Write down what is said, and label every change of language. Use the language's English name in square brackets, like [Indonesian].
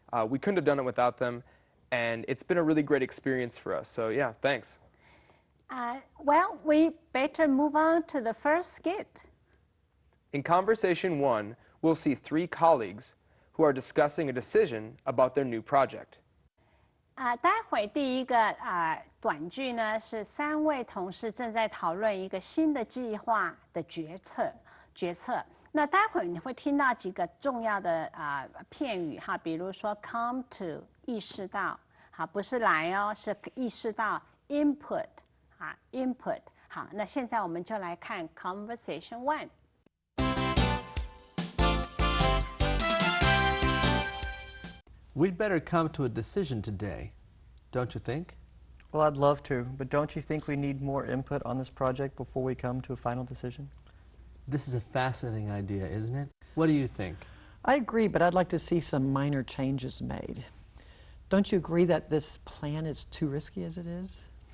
[English] We couldn't have done it without them, and it's been a really great experience for us. So yeah, thanks. Well, we better move on to the first skit. In Conversation 1, we'll see three colleagues who are discussing a decision about their new project. [Chinese] 待会第一个短剧呢，是三位同事正在讨论一个新的计划的决策。那待会你会听到几个重要的片语哈，比如说 come to 意识到，好，不是来哦，是意识到 input input。好，那现在我们就来看 Conversation 1。 [English] We'd better come to a decision today, don't you think? Well, I'd love to, but don't you think we need more input on this project before we come to a final decision? This is a fascinating idea, isn't it? What do you think? I agree, but I'd like to see some minor changes made. Don't you agree that this plan is too risky as it is?